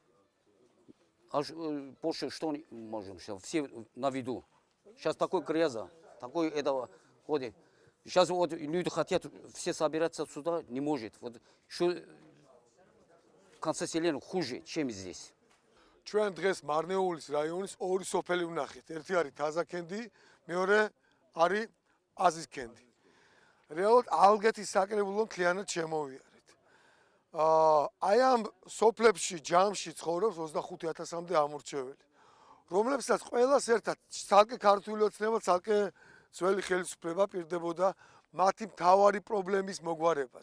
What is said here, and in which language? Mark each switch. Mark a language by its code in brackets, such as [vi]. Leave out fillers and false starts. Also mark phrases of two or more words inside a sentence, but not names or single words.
[ru] А больше что можем? Все на виду. Сейчас такой грязь, такой этого ходит. Сейчас вот люди хотят все собираться сюда, не может. Вот что в конце селения хуже, чем здесь. [ka] ჩვენ დღეს მარნეულის რაიონის ორი სოფელი ვნახეთ. ერთი არის თაზაქენდი, მეორე არის აზისქენდი. რეალურად ალგეთის საკრებულო მთლიანად შემოვიარეთ. აი ამ სოფლებში ჯამში ცხოვრობს 25,000-მდე ამორჩეველი, რომლებსაც ყველას ერთად ცალკე ქართული ოცნება, ცალკე ძველი ხელისუფლება პირდებოდა მათი მთავარი პრობლემის მოგვარებას.